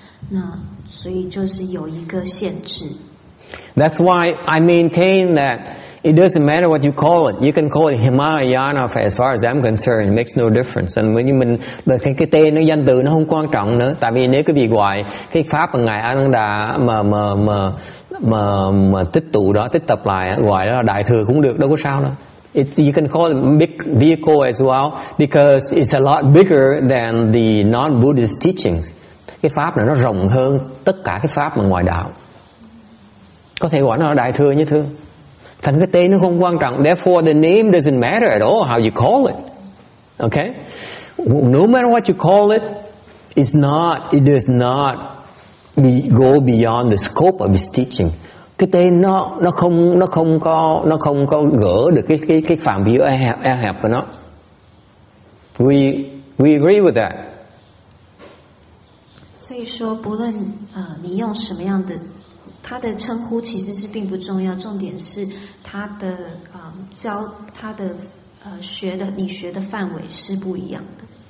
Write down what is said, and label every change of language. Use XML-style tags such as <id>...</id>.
<zh>那所以就是有一个限制。</zh> <en>That's why I maintain that it doesn't matter what you call it. You can call it Hinayana as far as I'm concerned. It makes no difference.</en> <vi>And mình cái tên nó danh từ nó không quan trọng nữa. Tại vì nếu quý vị gọi cái pháp mà ngài Ananda mà tích tụ đó, tích tập lại gọi đó là đại thừa cũng được, đâu có sao đâu.</vi> <en>You can call it a big vehicle as well because it's a lot bigger than the non-Buddhist teachings.</en> <vi>Cái pháp này nó rộng hơn tất cả cái pháp mà ngoài đạo. Có thể gọi nó là đại thừa như thương. Thành cái tên nó không quan trọng.</vi> <en>Therefore the name doesn't matter at all how you call it. Okay? No matter what you call it, it does not go beyond the scope of its teaching.</en> <vi>Cái tên nó không có gỡ được cái phạm vi eo hẹp của nó.</vi> <en>We agree with that.</en> <zh>所以说，不论你用什么样的。他的称呼其实是并不重要，重点是他的他的你学的范围是不一样的。</zh>